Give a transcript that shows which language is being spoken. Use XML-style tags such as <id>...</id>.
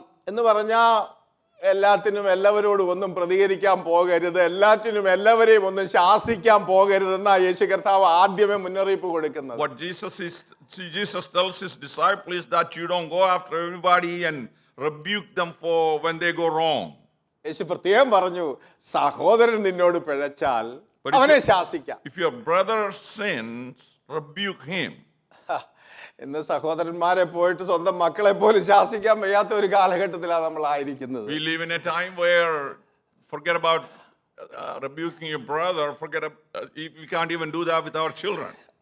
<ml>എന്ന് പറഞ്ഞാൽ എല്ലാത്തിനും എല്ലാവരോടും ഒന്നും പ്രതികരിക്കാൻ പോകരുത്, എല്ലാറ്റിനും എല്ലാവരെയും ഒന്നും ശാസിക്കാൻ പോകരുതെന്നാ യേശു കർത്താവ് ആദ്യമേ മുന്നറിയിപ്പ് കൊടുക്കുന്നത്.</ml> <en>What Jesus tells his disciples is that you don't go after everybody and rebuke them for when they go wrong.</en> <ml>യേശു പ്രത്യേകം പറഞ്ഞു, സഹോദരൻ നിന്നോട് പിഴച്ചാൽ അവനെ ശാസിക്കാം.</ml> <en>If your brother sins, rebuke him.</en> <ml>ഇന്ന് സഹോദരന്മാരെ പോയിട്ട് സ്വന്തം മക്കളെ പോലും ശാസിക്കാൻ വയ്യാത്ത ഒരു കാലഘട്ടത്തിലാണ് നമ്മൾ ആയിരിക്കുന്നത്.</ml> <en>We live in a time where forget about rebuking your brother, we can't even do that with our children.</en>